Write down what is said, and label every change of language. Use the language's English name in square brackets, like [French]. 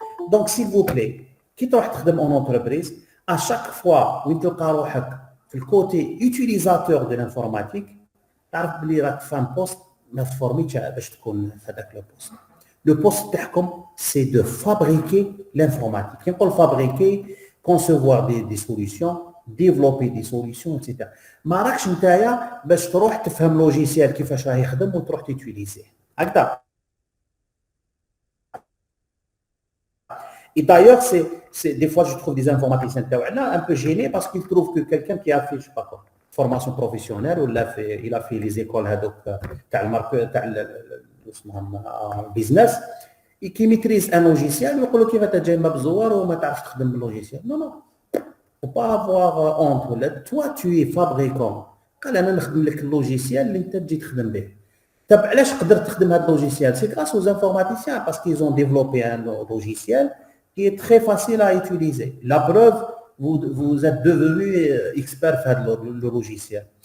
[French] Donc, s'il vous plaît, qui travaille en entreprise, à chaque fois où tu as le côté utilisateur de l'informatique, [Arabic] تعرف بلي راك فان بوست ما تفورميتش باش تكون في هذاك لو بوست. لو بوست تاعكم سي دو فابريكي لانفورماتيك. كي نقول فابريكي [French] concevoir des solutions, développer des solutions, etc. [Arabic] ما راكش نتايا باش تروح تفهم لوجيسيال كيفاش راه يخدم وتروح تيتيليزيه. هكذا. [French] Et d'ailleurs, des fois, je trouve des informaticiens un peu gênés parce qu'ils trouvent que quelqu'un qui a fait, je sais pas quoi, formation professionnelle ou il a fait les écoles en business et qui maîtrise un logiciel, il dit qu'il va te faire [Arabic] بزوار وما تعرفش تخدم باللogiciel. [French] Non, non. Il ne faut pas avoir honte. Toi, tu es fabricant. [Arabic] قال انا نخدم لك اللوجيسيال اللي انت تجي تخدم به. طب علاش قدرت تخدم هذا اللوجيسيال؟ سي غراس [French] aux informaticiens parce qu'ils ont développé un logiciel qui est très facile à utiliser. La preuve, vous êtes devenu expert dans le logiciel.